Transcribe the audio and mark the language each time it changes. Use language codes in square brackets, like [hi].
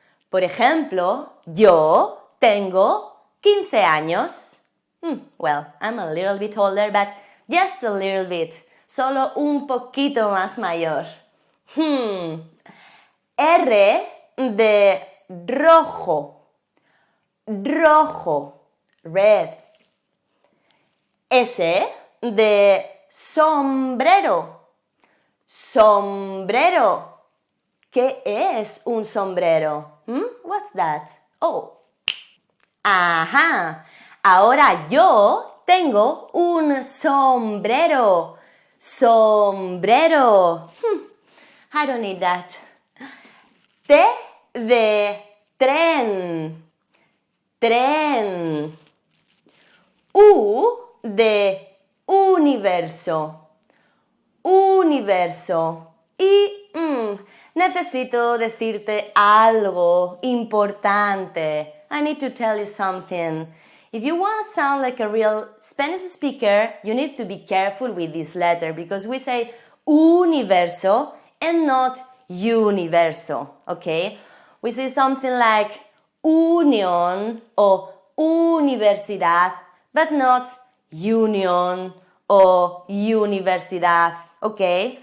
[es] Por ejemplo, yo tengo 15 años. [en] Well, I'm a little bit older, but just a little bit. [es] Solo un poquito más mayor. R de rojo. Rojo. [en] Red. [es] S de sombrero. Sombrero. ¿Qué es un sombrero? [en] What's that? Oh. [es] Ajá. Ahora yo tengo un sombrero. [en] Sombrero. I don't need that. [es] T de tren. Tren. U de universo. Universo. Y necesito decirte algo importante. [en] I need to tell you something. If you want to sound like a real Spanish speaker, you need to be careful with this letter because we say universo and not universo, okay? We say something like [es] unión o universidad, [en] but not union or universidad, okay?